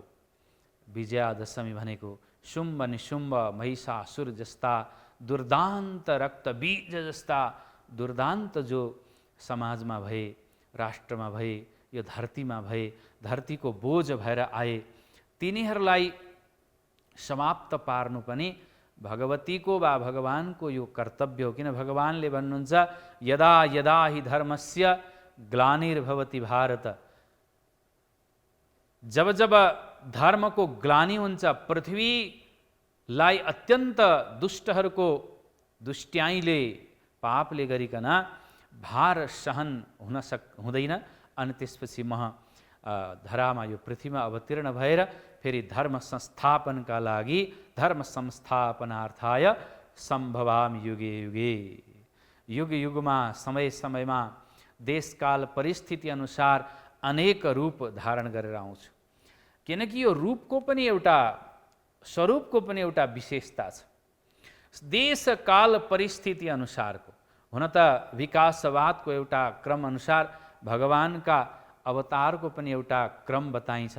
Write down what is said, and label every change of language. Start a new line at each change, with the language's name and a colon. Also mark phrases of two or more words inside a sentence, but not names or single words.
Nepali: विजयादशमी भनेको शुम्भ निशुम्भ महिषासुर जस्ता दुर्दान्त रक्तबीज जस्ता दुर्दान्त जो समाजमा भए, राष्ट्रमा भए, यो धरतीमा भए, धरतीको बोझ भएर आए, तिनीहरूलाई समाप्त पार्नु पनि भगवतीको वा भगवानको यो कर्तव्य हो। किन भगवानले भन्नुहुन्छ
Sanskrit: यदा यदा हि धर्मस्य ग्लानिर्भवति भारत,
Nepali: जब जब धर्मको ग्लानि हुन्छ, पृथ्वीलाई अत्यन्त दुष्टहरूको दुष्ट्याइले पापले गरिकन भार सहन हुँदैन, अनि त्यसपछि धरामा यो पृथ्वीमा अवतीर्ण भएर फेरि धर्म संस्थापनका लागि
Sanskrit: धर्म संस्थापनार्थाय सम्भवामि युगे युगे,
Nepali: युग युगमा समय समयमा देशकाल परिस्थिति अनुसार अनेक रूप धारण गरेर आउँछु। किनकि यो रूपको पनि एउटा स्वरूपको पनि एउटा विशेषता छ। देशकाल परिस्थिति अनुसारको, हुन त विकासवादको एउटा क्रम अनुसार भगवानका अवतारको पनि एउटा क्रम बताइन्छ।